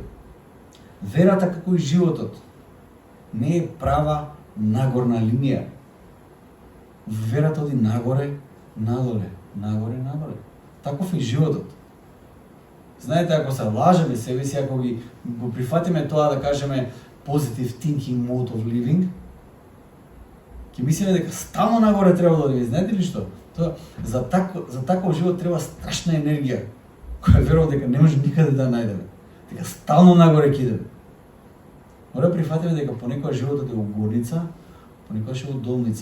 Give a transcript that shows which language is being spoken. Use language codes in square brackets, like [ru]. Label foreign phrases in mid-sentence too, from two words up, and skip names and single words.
[mk] Верата, како и животот, не е права нагорна линија. Верата оди нагоре, надоле, нагоре, надоле. Таков е животот. Знаете, ако се лажеме себе си, ако го прифатиме тоа да кажеме [en] positive thinking mode of living, [mk] ќе мислиме дека стално нагоре треба да одиме. Знаете ли што? Тоа за таков живот треба страшна енергија, која верувам дека не може никаде да најдеме. Дека стално нагоре ќе идеме. Мора да прифатиме дека понекогаш животот е угорница, понекогаш е удолница.